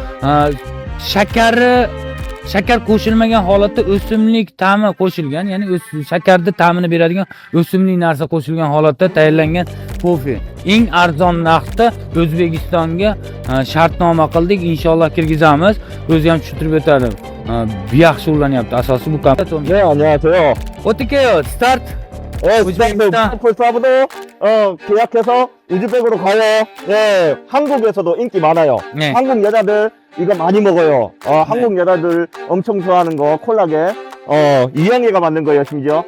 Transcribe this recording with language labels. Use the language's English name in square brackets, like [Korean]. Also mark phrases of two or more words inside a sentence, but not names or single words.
[Uzbek] Shakar qo'shilmagan holatda o'simlik ta'mi qo'shilgan, ya'ni shakarni ta'mini beradigan o'simlik narsa qo'shilgan holatda tayyorlangan kofe. Eng arzon narxda O'zbekistonga shartnoma qildik, inshaalloh kirgizamiz. O'zi ham tushuntirib o'tadi. Yaxshi ullanyapti. Asosiy bu kompaniya. [Korean] 네, 안녕하세요. 어떻게 해요? 스타트. 폴사브도 계약해서 우즈벡으로 가요. 네, 한국에서도 인기 많아요. 네. 한국 여자들 이거 많이 먹어요. 한국 여자들 엄청 좋아하는 거 콜라겐. 이영애가 만든 거예요, 심지어.